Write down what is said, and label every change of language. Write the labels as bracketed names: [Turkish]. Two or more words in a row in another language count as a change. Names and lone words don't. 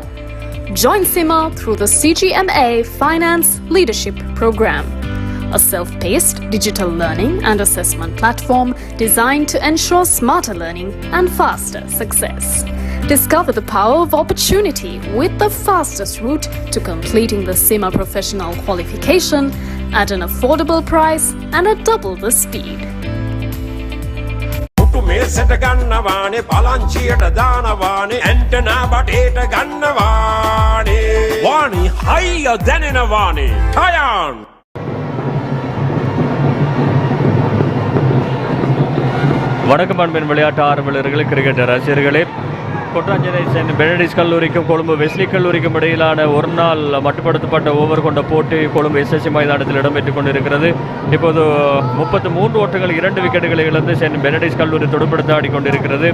[English] Join CIMA through the CGMA Finance Leadership Program, a self-paced digital learning and assessment platform designed to ensure smarter learning and faster success. Discover the power of opportunity with the fastest route to completing the CIMA professional qualification at an affordable price and at double the speed. [Sinhala] මේසට ගන්නවානේ පලංචියට දානවානේ ඇන්ටනා බටේට ගන්නවානේ වාණි හයිය දැනෙනවානේ ටයන් [Tamil] வணக்கம் அன்பின் விளையாட்டு ஆர்வலர்களே, கிரிக்கெட் ரசிகர்களே. கொட்டாஞ்சேரி சென்ட் பெனடிக்ட் கல்லூரிக்கும் கொழும்பு வெஸ்லி கல்லூரிக்கும் இடையிலான ஒரு நாள் மட்டுப்படுத்தப்பட்ட ஓவர் கொண்ட போட்டி கொழும்பு எஸ்எஸ்சி மைதானத்தில் இடம்பெற்றுக் கொண்டிருக்கிறது. இப்போது 33 ஓட்டங்கள் 2 விக்கெட்டுகளை இழந்து சென்ட் பெனடிக்ட் கல்லூரி துடுப்படுத்த ஆடிக்கொண்டிருக்கிறது.